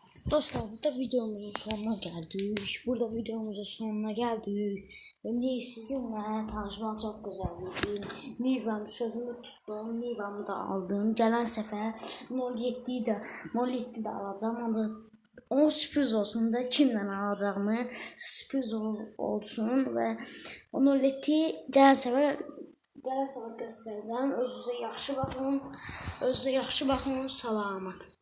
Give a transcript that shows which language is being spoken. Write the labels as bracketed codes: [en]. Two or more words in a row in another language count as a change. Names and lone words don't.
[tr] Dostlar, burada videomuzun sonuna geldik. Burada videomuzun sonuna geldik. Ve sizinle tanışmak çok güzeldi. Nivem sözümü tuttum. Nivem'i de aldım. Gelen sefer 07'yi de 07'de alacağım. Ancak o sürpriz olsun da kimden alacağımı sürpriz olsun ve o 07'yi gelen sefer göstereceğim. [az] Özünüze yaxşı baxın. Özünüze yaxşı baxın. Salamat.